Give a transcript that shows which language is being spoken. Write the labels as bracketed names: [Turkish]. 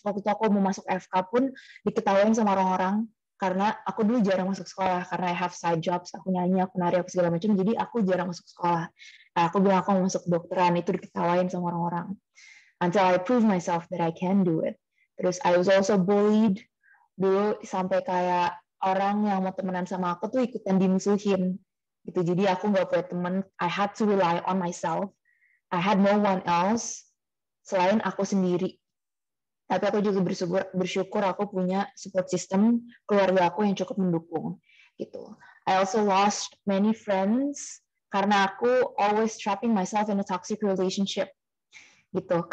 [Indonesian] Waktu itu aku mau masuk FK pun diketawain sama orang-orang karena aku dulu jarang masuk sekolah karena [English] I have side jobs, [Indonesian] aku nyanyi, aku nari, aku segala macam, jadi aku jarang masuk sekolah. Nah, aku bilang aku mau masuk kedokteran, itu diketawain sama orang-orang. [English] Until I prove myself that I can do it. [Indonesian] Terus [English] I was also bullied [Indonesian] dulu sampai kayak orang yang mau temenan sama aku tuh ikutan dimusuhin gitu. Jadi aku nggak punya teman. [English] I had to rely on myself. I had no one else [Indonesian] selain aku sendiri. Tapi aku juga bersyukur aku punya support system keluarga aku yang cukup mendukung gitu. [English] I also lost many friends [Indonesian] karena aku [English] always trapping myself in a toxic relationship gitu.